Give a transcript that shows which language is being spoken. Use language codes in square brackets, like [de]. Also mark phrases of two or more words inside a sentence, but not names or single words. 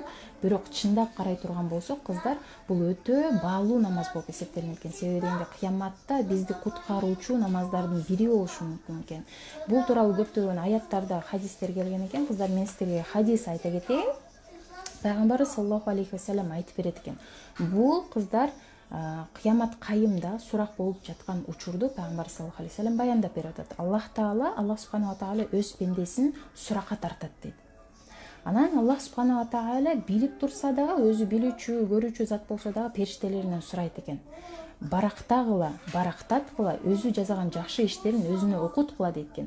[ky] Бирок чындап карай турган болсок кыздар, бул өтө баалуу намаз болуп эсептелинет экен. Себеби дегенде кыяматта бизди куткаруучу намаздардын бири болушу мүмкүн экен. Бул тууралуу көптөгөн аяттарда хадистер келген экен. Кыздар, мен силерге хадис айта кетейин. Пайгамбар [ar] صلى الله عليه وسلم [ky] айтып берет экен. Бул кыздар кыямат кайымда сурак болуп жаткан учурду Пайгамбар [ar] صلى الله عليه وسلم [ky] баяндап берип атат. Аллах [ar] سبحانه تعالى [ky] өз пендесин суракка тартат дейт. Анан Аллах [ar] سبحانه تعالى [ky] билип турса дагы, өзү билүүчү, көрүүчү зат болсо дагы периштелеринен сурайт экен. Барактаткыла, өзү жасаган жакшы иштерин өзүнө окуткыла дейт экен.